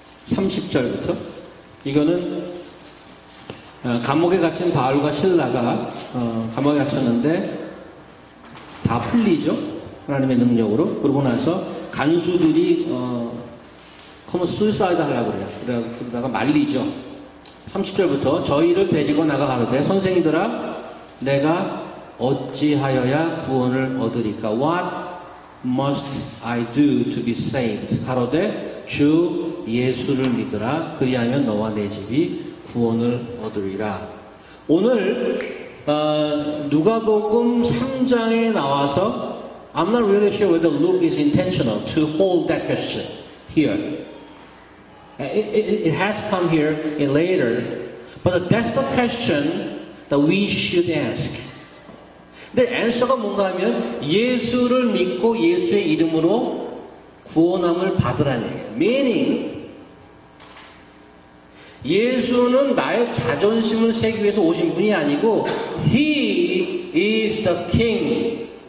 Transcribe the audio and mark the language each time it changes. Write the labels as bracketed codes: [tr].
[ko] 30절부터. 이거는 감옥에 갇힌 바울과 실라가 감옥에 갇혔는데 다 풀리죠. 하나님의 능력으로. 그러고 나서 간수들이 [en] 커먼 수사이드 [ko] 하려고 그래요. 그러다가 말리죠. 30절부터 저희를 데리고 나가 가로되 선생이들아 내가 어찌하여야 구원을 얻으리까? [en] What must I do to be saved? [ko] 가로되 주 예수를 믿으라. 그리하면 너와 내 집이 구원을 얻으리라. 오늘 누가복음 3장에 나와서 [en] I'm not really sure whether Luke is intentional to hold that question here. It has come here later, but that's the question that we should ask. [ko] 근데 answer가 뭔가 하면 예수를 믿고 예수의 이름으로 구원함을 받으라는 얘기예요. [en] Meaning [ko] 예수는 나의 자존심을 세기 위해서 오신 분이 아니고 [en] He is the King.